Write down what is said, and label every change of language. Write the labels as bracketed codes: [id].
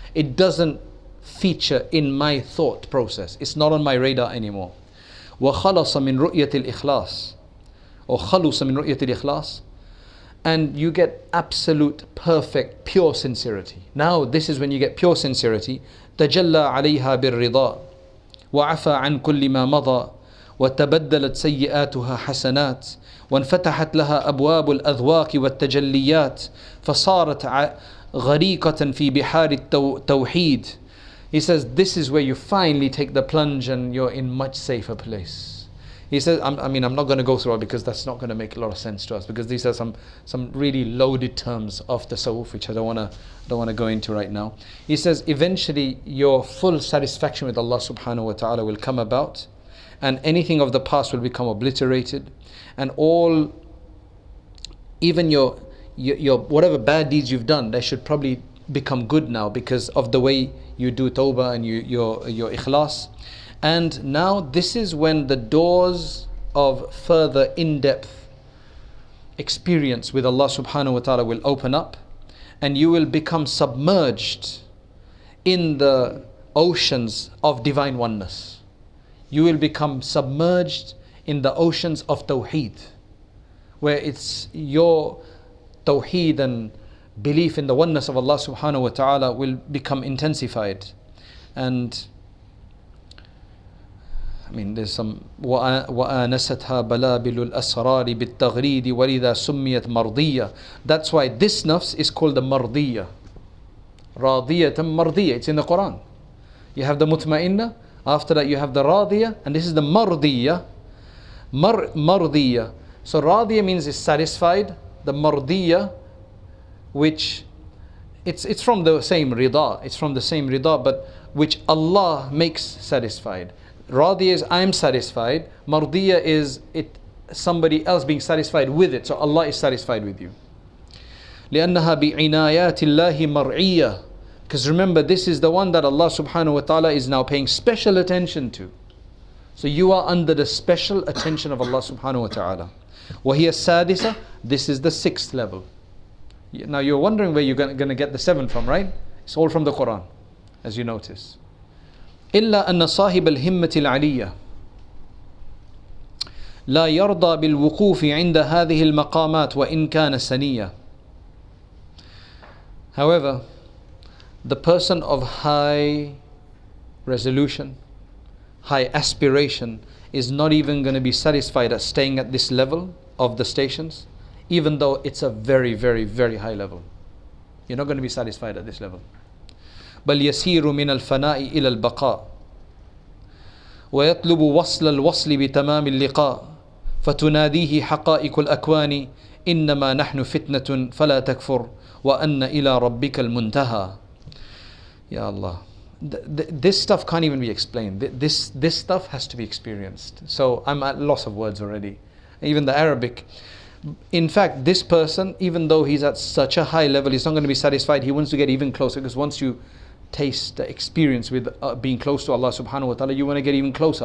[en] It doesn't feature in my thought process. It's not on my radar anymore. [ar] وَخَلَصَ مِنْ رُؤْيَةِ الْإِخْلَاصِ, [en] or [ar] خَلُصَ مِنْ رُؤْيَةِ الْإِخْلَاصِ, [en] and you get absolute, perfect, pure sincerity. Now this is when you get pure sincerity. [ar] تَجَلَّى عَلَيْهَا بِالرِّضَاءِ وَعَفَى عَنْ كُلِّ مَا مَضَى وَتَبَدَّلَتْ سَيِّئَاتُهَا حَسَنَاتٍ وَانْفَتَحَتْ لَهَا أَبْوَابُ الْأَذْوَاقِ وَالتَّجَلِّيَاتِ فَصَارَتْ غَرِيقَةً فِي بِحَارِ [en] He says this is where you finally take the plunge and you're in much safer place. He says, I'm not going to go through it because that's not going to make a lot of sense to us, because these are some really loaded terms of tasawwuf which I don't want to go into right now. He says eventually your full satisfaction with Allah subhanahu wa ta'ala will come about, and anything of the past will become obliterated, and even your whatever bad deeds you've done, they should probably become good now because of the way you do tawbah and your ikhlas. And now this is when the doors of further in-depth experience with Allah subhanahu wa ta'ala will open up, and you will become submerged in the oceans of divine oneness. You will become submerged in the oceans of tawheed, where it's your tawheed and belief in the oneness of Allah subhanahu wa ta'ala will become intensified. And there's some [ar] وَآنَسَتْهَا بَلَابِلُ الْأَسْرَارِ بِالتَّغْرِيدِ وَلِذَا سُمِّيَتْ مَرْضِيَّةً. [en] That's why this nafs is called the mardiyya. [ar] رَاضِيَةً مَرْضِيَّةً. [en] It's in the Quran. You have the mutma'inna, after that you have the radiyya, and this is the mardiyya. Mardiyya. So radiyya means is satisfied. The mardiyya, which it's from the same rida, but which Allah makes satisfied. Radiyya is I am satisfied. Mardiyya is somebody else being satisfied with it. So Allah is satisfied with you. [ar] لأنها بعنايات الله مرعية. [en] Because remember, this is the one that Allah subhanahu wa ta'ala is now paying special attention to. So you are under the special attention of Allah subhanahu wa ta'ala. [ar] وهي السادسة. [en] This is the 6th level. Now you're wondering where you're going to get the 7 from, right? It's all from the Quran, as you notice. [ar] إلا أن صاحب الهمة العلية لا يرضى بالوقوف عند هذه المقامات وإن كان سنية. [en] However, the person of high resolution, high aspiration, is not even going to be satisfied at staying at this level of the stations, even though it's a very, very, very high level. You're not going to be satisfied at this level. [ar] بل يسير من الفناء إلى البقاء ويطلب وصل الوصل بتمام اللقاء فتناديه حقائق الأكوان إنما نحن فتنة فلا تكفر وأن إلى ربك المنتهى. [en] Ya Allah, this stuff can't even be explained. This stuff has to be experienced. So I'm at loss of words already. Even the Arabic. In fact, this person, even though he's at such a high level, he's not going to be satisfied. He wants to get even closer, because once you taste the experience with being close to Allah subhanahu wa ta'ala, you want to get even closer.